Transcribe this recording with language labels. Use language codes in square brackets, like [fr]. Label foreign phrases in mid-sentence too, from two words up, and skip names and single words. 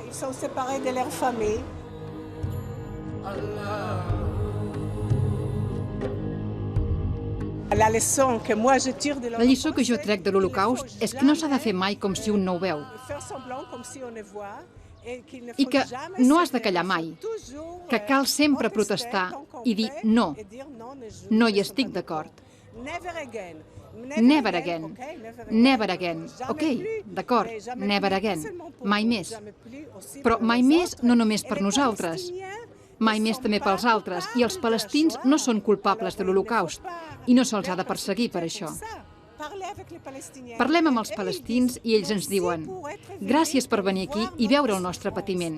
[ca] La lliçó que jo trec de l'Holocaust és que no s'ha de fer mai com si un no ho veu. I que no has de callar mai, que cal sempre protestar i dir no, no hi estic d'acord. [en] Never again, never again, ok, d'acord, never again, [ca] mai més. Però mai més no només per nosaltres, mai més també pels altres, i els palestins no són culpables de l'Holocaust i no se'ls ha de perseguir per això. Parlem amb els palestins i ells ens diuen gràcies per venir aquí i veure el nostre patiment.